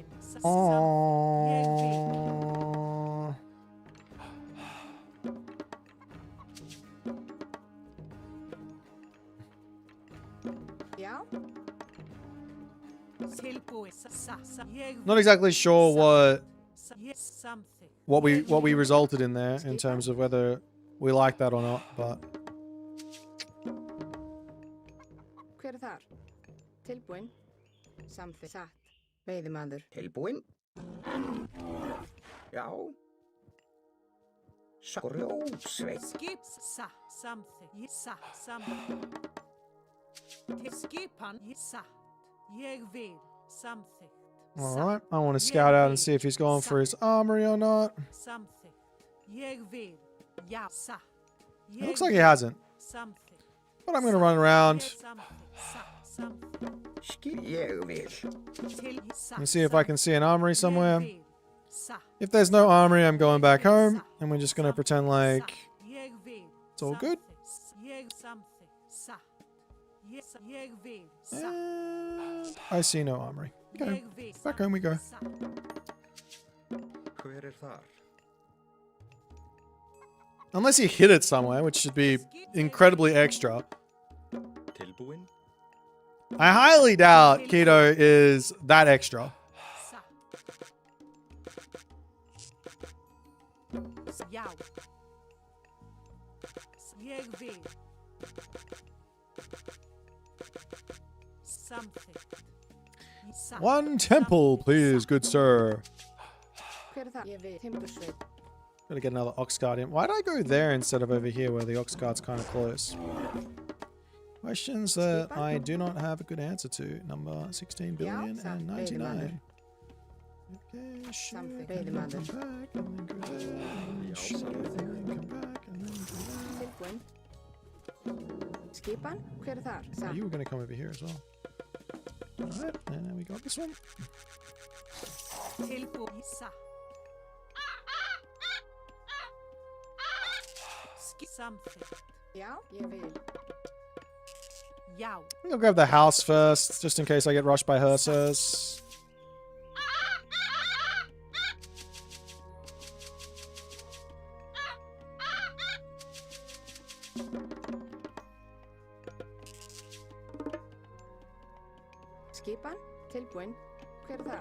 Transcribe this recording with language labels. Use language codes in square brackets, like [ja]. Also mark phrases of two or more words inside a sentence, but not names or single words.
[is] Ég vil. Já. Tilbúin. Ég vil. [en] Not exactly sure what [is] Samþykkt. [en] we resulted in there in terms of whether we like that or not, but [is] Hver þar? Tilbúin. Samþykkt satt. Veiðimaður. Tilbúin? Já. Grjótsveit. Skip samþykkt. Samþykkt. Skipan satt. Ég vil samþykkt. [en] alright. I want to scout out and see if he's going for his armory or not. [is] Samþykkt. Ég vil. Já, satt. [en] It looks like he hasn't. [is] Samþykkt. [en] But I'm going to run around [is] Ég vil. [en] and see if I can see an armory somewhere. If there's no armory, I'm going back home, and we're just going to pretend like it's all good. And I see no armory. Okay, back home we go. [is] Hver þar? [en] Unless he hid it somewhere, which should be incredibly extra. [is] Tilbúin? [en] I highly doubt Keto is that extra. [is] Já. Ég vil. Samþykkt. Satt. [en] One temple, please, good sir. [is] Hver þar? Ég vil. Timbursveit. [en] Gotta get another Ox Guard in. Why did I go there instead of over here where the Ox Guard's kind of close? Questions that I do not have a good answer to. Number 16 billion and 99. Okay, shoot, and then come back, and then go there. Shoot, and then come back, and then go there. [is] Tilbúin. Skipan? Hver þar? [en] Oh, [is] Satt. [en] you were gonna come over here as well. Alright, and then we got this one. [is] Tilbúin. Satt. Samþykkt. Já. Ég vil. Já. [en] I think I'll grab the house first, just in case I get rushed by hearses. [is] Skipan? Tilbúin. Hver þar?